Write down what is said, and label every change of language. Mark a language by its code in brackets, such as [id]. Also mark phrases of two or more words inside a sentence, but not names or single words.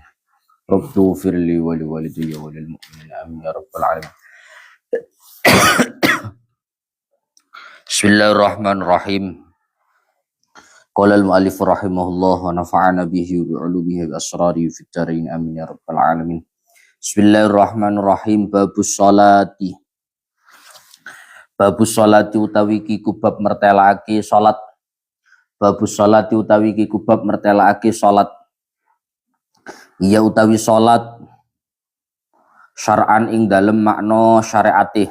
[ar] رب اغفر لي ولوالدي وللمؤمنين آمين يا رب العالمين. بسم الله الرحمن الرحيم. قال المؤلف رحمه الله ونفعنا به وبعلومه وأسرار في الدارين آمين يا رب العالمين. بسم الله الرحمن الرحيم. باب الصلاة. باب الصلاة [jv] utawi ki kubab mertelake salat. [ar] باب الصلاة [jv] utawi ki kubab mertelake salat. Iya utawi salat syar'an ing dalem makna syariate.